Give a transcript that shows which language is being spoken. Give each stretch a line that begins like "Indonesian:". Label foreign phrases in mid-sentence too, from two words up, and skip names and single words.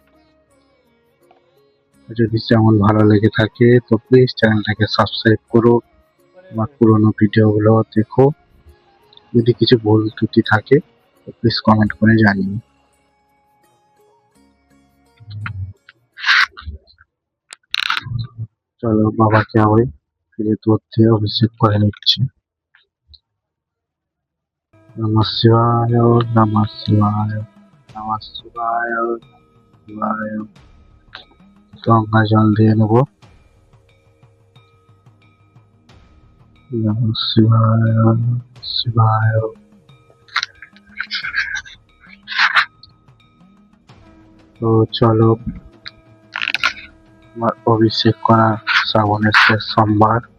Bangla: যদি যেমন ভালো লেগে থাকে তো প্লিজ চ্যানেলটাকে সাবস্ক্রাইব করো, আমার পুরোনো ভিডিওগুলো দেখো। যদি কিছু ভুল ত্রুটি থাকে তো প্লিজ কমেন্ট করে জানিও। চলো, বাবাকে আবার ফিরে দুধ দিয়ে অভিষেক করে নিচ্ছি।
Sanskrit: নমঃ শিবায়, নমঃ শিবায়, নমঃ শিবায়, শিবায়।
Bangla: গঙ্গা জল দিয়ে নেবো।
Sanskrit: নমঃ শিবায়, শিবায়।
Bangla: তো চলো, আমার অভিষেক করা শ্রাবণের শেষ সোমবার।